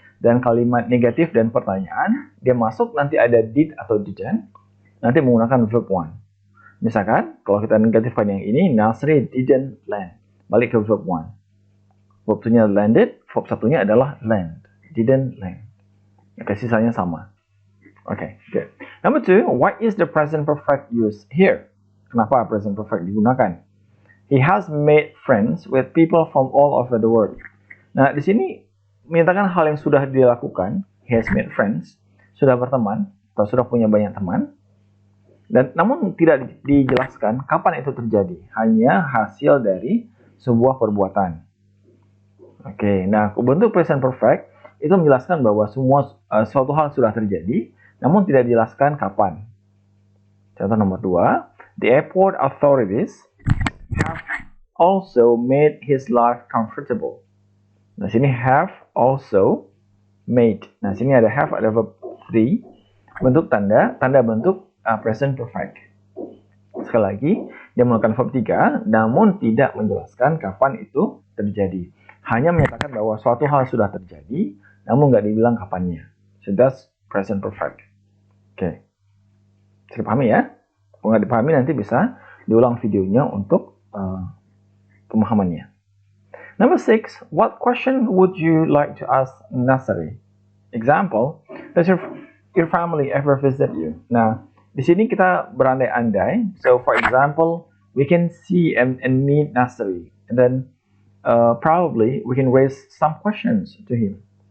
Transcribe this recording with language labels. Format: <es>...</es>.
<id>Dan kalimat negatif dan pertanyaan, dia masuk nanti ada did atau didn't, nanti menggunakan verb one. Misalkan, kalau kita negatifkan yang ini,</id> <en>Nasri didn't land.</en> <id>Balik ke verb one. Verb 2-nya landed, verb 1-nya adalah land.</id> <en>Didn't land.</en> <id>Oke, sisanya sama. Oke, good.</id> <en>Number 2, why is the present perfect used here?</en> <id>Kenapa present perfect digunakan?</id> <en>He has made friends with people from all over the world.</en> <id>Nah, di sini menyatakan hal yang sudah dilakukan,</id> <en>he has made friends,</en> <id>sudah berteman, atau sudah punya banyak teman, dan namun tidak dijelaskan kapan itu terjadi, hanya hasil dari sebuah perbuatan. Oke, nah bentuk present perfect itu menjelaskan bahwa suatu hal sudah terjadi, namun tidak dijelaskan kapan. Contoh nomor 2,</id> <en>the airport authorities have also made his life comfortable.</en> <id>Nah, sini have also made. Nah, sini ada have, ada verb 3. Bentuk tanda bentuk present perfect. Sekali lagi, dia menggunakan verb 3, namun tidak menjelaskan kapan itu terjadi. Hanya menyatakan bahwa suatu hal sudah terjadi, namun nggak dibilang kapannya.</id> <en>So, that's present perfect.</en> <id>Oke. Bisa dipahami ya? Kalau nggak dipahami, nanti bisa diulang videonya untuk pemahamannya.</id> <en>Number 6, what question would you like to ask Nasri? Example, does your family ever visit you?</en> <id>Nah, di sini kita berandai-andai.</id> <en>So, for example, we can see and meet Nasri. And then, probably, we can raise some questions to him.</en>